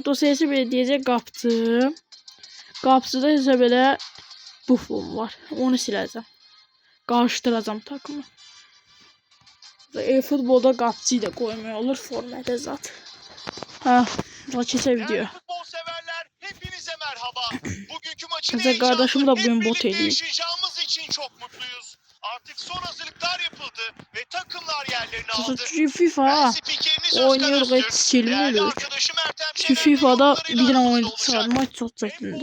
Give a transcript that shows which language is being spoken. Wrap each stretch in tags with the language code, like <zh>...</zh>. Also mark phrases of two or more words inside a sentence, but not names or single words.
<az>Dostlar belə deyəcək qapçı. Qapçıda isə belə Buffon var. Onu siləcəm. Qarışdıracam takımı. E-futbolda qapçıyı da qoymaq olur formatə zat. Ha, keçək video.</az> <tr>Hepinize merhaba. Bugünkü maçın Mesela kardeşim da bugün bot birlikte ediyor. yaşayacağımız için çok mutluyuz. Artık son hazırlıklar yapıldı ve takımlar yerlerini aldı. FIFA oynuyoruz, hep silmiyoruz. Şu FIFA'da bir tane oyuncu çıkarmak çok çetindir.</tr>